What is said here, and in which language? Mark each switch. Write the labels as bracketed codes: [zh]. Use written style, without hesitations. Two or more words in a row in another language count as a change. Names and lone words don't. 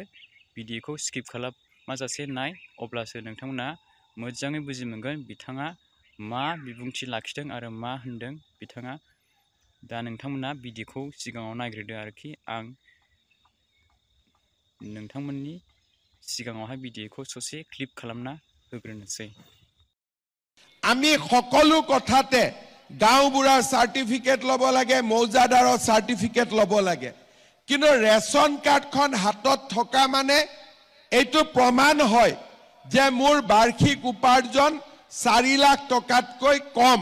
[brx] भिडिअखौ स्किप खालामाजासे नाय, अब्लासो नोंथांमोनहा मोजाङै बुजि मोनगोन बिथाङा मा बिबुंथि लाखिदों आरो मा होनदों बिथाङा। दा नोंथांमोनहा भिडिअखौ सिगाङाव नायग्रोदो आरोखि। आं नोंथांमोननि सिगाङावहाय भिडिअखौ ससे क्लिप खालामना होग्रोनोसै। [as] আমি সকলো কথাতে গাঁওবুঢ়াৰ সাৰ্টিফিকেট ল'ব লাগে, মৌজাদাৰৰ সাৰ্টিফিকেট ল'ব লাগে, কিন্তু [en] ration card [as] হাতত থকা মানে এইটো প্ৰমাণ হয় যে মোৰ বাৰ্ষিক উপাৰ্জন 4 লাখ টকাতকৈ কম।